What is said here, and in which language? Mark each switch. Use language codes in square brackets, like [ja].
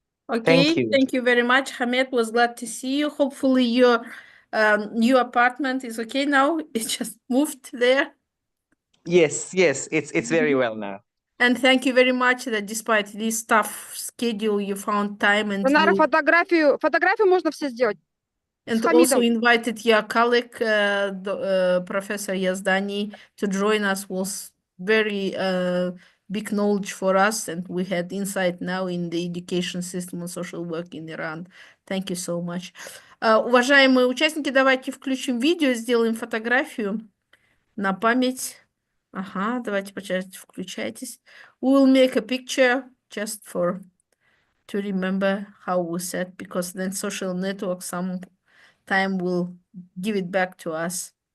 [en] Okay, thank you very much. Hamid, was glad to see you. Hopefully your new apartment is okay now. It just moved there. Yes, it's very well now. And thank you very much that despite this tough schedule, you found time and [ru] фотографию можно все сделать. [en] And also invited your colleague, Professor Yazdani, to join us. Was very big knowledge for us, and we had insight now in the education system and social work in Iran. Thank you so much. [ru] Уважаемые участники, давайте включим видео, сделаем фотографию на память. Ага, давайте, пожалуйста, включайтесь. [en] We will make a picture just for to remember how we said, because then social network sometime will give it back to us.